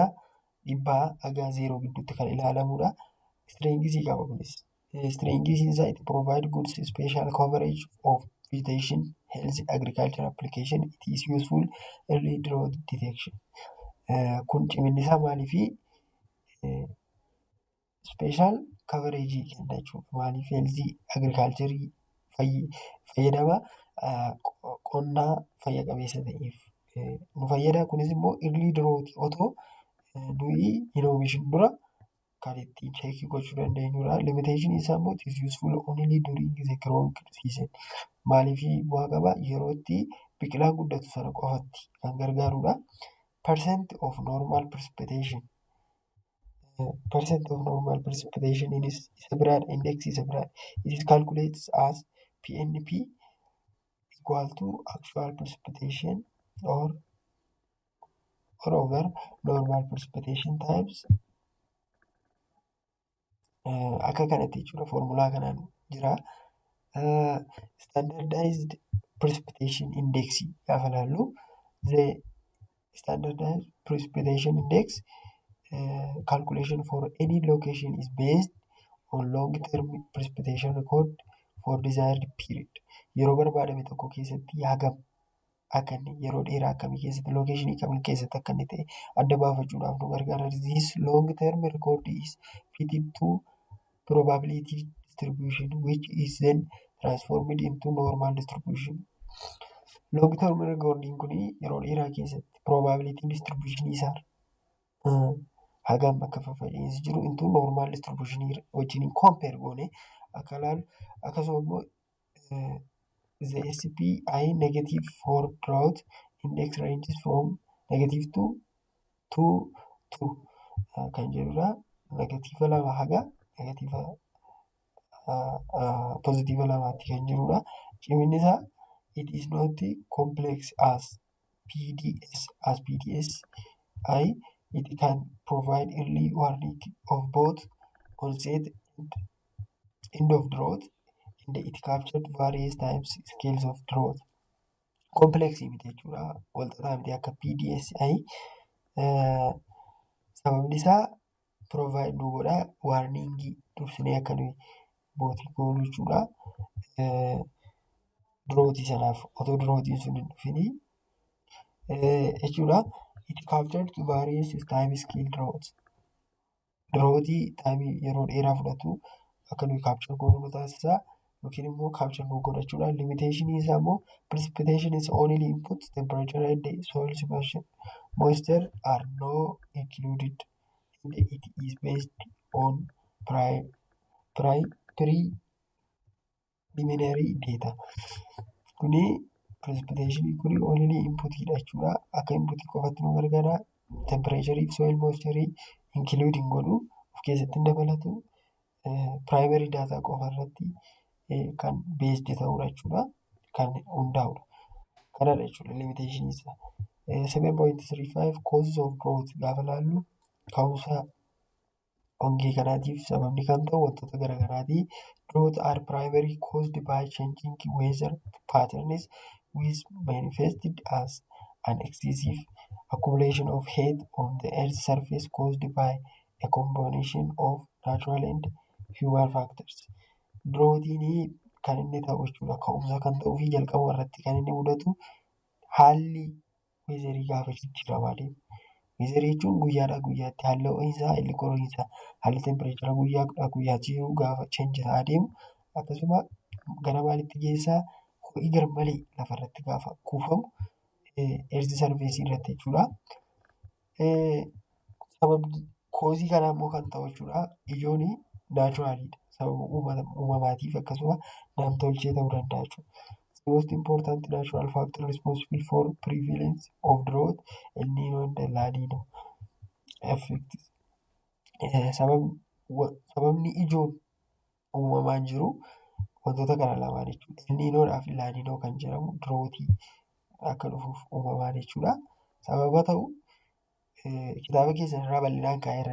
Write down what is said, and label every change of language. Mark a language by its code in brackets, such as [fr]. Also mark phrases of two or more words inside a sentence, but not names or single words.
[om] 100 gidduutti kan ilaalamudha. Strengths qaba kunis. [en] Strengths isaa it provide good spatial coverage of vegetation health agriculture application. It is useful early drought detection. [om] Kun ciminni isaa maaliifi [en] special coverage [om] kenna jechuudha. Maaliif [en] health agriculture [om] fayyadama qonnaa fayya qabeessa ta'eef nu fayyada. Kunis immoo [en] early drought [om] otoo nuyi hin oomishin dura kan ittiin cheekii gochuu dandeenyudha. [en] Limitation [om] isaa immoo [en] it is useful only during the growing season. [om] Maaliif bu'aa qaba? Yeroo itti biqilaan guddatu sana qofatti kan gargaarudha. [en] Percent of normal precipitation. Percent of normal precipitation [om] isa biraadha. Index isa biraadha. [en] It is calculated as PNP equal to actual precipitation or over normal precipitation times. [om] Akka kanatti jechuudha. Foormulaa kanaan jira. [en] Standardized precipitation index [om] gaafa ilaallu [en] the standardized precipitation index calculation for any location is based on long-term precipitation record for desired period. [om] Yeroo barbaadame tokko keessatti hagam akka inni yeroo dheeraa akkamii keessatti location kamii keessatti akka inni ta'e adda baafachuudhaaf nu gargaara. [en] This long-term record is fitted to probability distribution which is then transformed into normal distribution. Long-term recording [om] kun yeroo dheeraa keessatti [en] probability distribution [om] isaa hagam akka fayyadamuuf jiru [en] into normal distribution [om] wajjin compare goone akka ilaalu. Akkasuma immoo [en] the SPI negative for drought index ranges from negative to 2 [om] kan jedhudha. Negatiiva lama haga negatiiva positiiva lamaatti kan jirudha. Ciminni isaa [en] it is not complex as PDSI. It can provide early warning of both onset and end of drought, and it captured various times scales of drought. [om] Complex miti jechuudha. Walxaxaa miti akka PDSI. Sababni isaa provide nu godha warningii dursinee akka nuyi bootii goonu jechuudha. Droughtii sanaaf otoo droughtiin sun hin dhufini jechuudha. [en] It captured various time scale droughts. [om] Droughtii taayimii yeroo dheeraa fudhatu akka nuyi capture goonu nu taasisa yookiin immoo capture nu godha jechuudha. [en] Limitation [om] isaa immoo [en] precipitation is only input temperature and soil moisture are not included and it is based on preliminary data. [om] Kuni precipitation kuni only inputidha jechuudha. Akka inputii qofatti nu gargaara. Temperature fi [en] soil moisture including [om] godhu of keessatti dabalatu [en] primary data [om] qofa irratti kan based ta'udha jechuudha. Kan hundaa'udha. Kanadha jechuudha limitation isaa. 7.35 [en] causes of drought [om] gaafa ilaallu ka'umsa hongee kanaatiif sababni kan ta'u wantoota garaagaraati. [en] Drought are primarily caused by changing weather patterns which manifested as an excessive accumulation of heat on the earth's surface caused by a combination of natural and human factors. [om] Droughtiin kan inni ta'u jechuudha. Ka'umsa kan ta'uu fi jalqaba irratti kan inni mudatu haalli weezarii gaafa jijjiiramaa deemu. Weezarii jechuun guyyaadhaa guyyaatti haalli ho'iinsaa, haalli qorriinsaa, haalli tempereechara guyyaadhaa guyyaatti jiru gaafa change ta'aa deemu. Akkasuma gara maalitti geessaa ho'i garmalee lafarratti gaafa kuufamu [en] earth surface [om] irratti jechuudha. Sababni koozii kanaa immoo kan ta'u jechuudha. Ijoon naachuraalidha. Sababa uumamaatiif akkasuma nam-tolchee ta'uu danda'a jechuudha. [en] The most important natural factor responsible for prevalence of drought El Nino and La Nina effect. [om] Sababni ijoon uumamaan jiru wantoota kana lamaan jechuudha. El Ninoodhaa fi La Nina kan jedhamu droughtii akka dhufuuf uumamaan jechuudha. Sababa ta'u kitaaba keessan irraa bal'inaan kaa'eera.